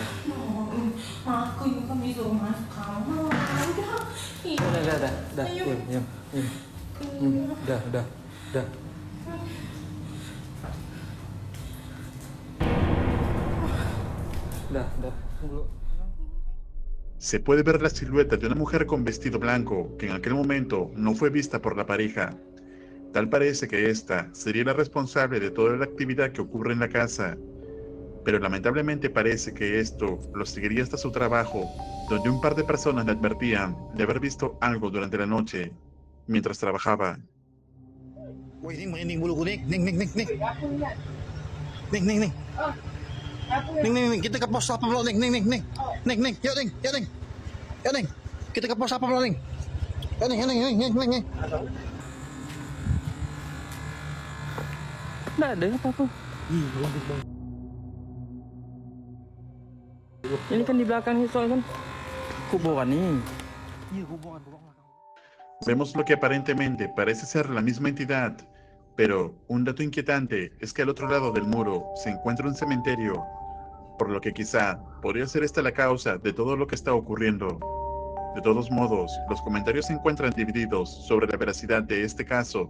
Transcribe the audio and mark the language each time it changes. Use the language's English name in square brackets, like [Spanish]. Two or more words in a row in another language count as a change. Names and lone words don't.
[Indonesian] Aku juga disuruh masuk kamar. Udah. Dah. Diam. Dah. Dah. Tunggu. [Spanish] Se puede ver la silueta de una mujer con vestido blanco que en aquel momento no fue vista por la pareja. Tal parece que esta sería la responsable de toda la actividad que ocurre en la casa, pero lamentablemente parece que esto lo seguiría hasta su trabajo, donde un par de personas le advertían de haber visto algo durante la noche mientras trabajaba. [Indonesian] Woi, ning bulu kuning. Ning. Ning. Kita ke pos apa belum, Ning. Ning. Yuk, Ning. Kita ke pos apa belum, Ning? Ning. Nggak ada apa-apa. Ini kan di belakang itu kan kuburan nih. [Spanish] Vemos lo que aparentemente parece ser la misma entidad, pero un dato inquietante es que al otro lado del muro se encuentra un cementerio, por lo que quizá podría ser esta la causa de todo lo que está ocurriendo. De todos modos, los comentarios se encuentran divididos sobre la veracidad de este caso.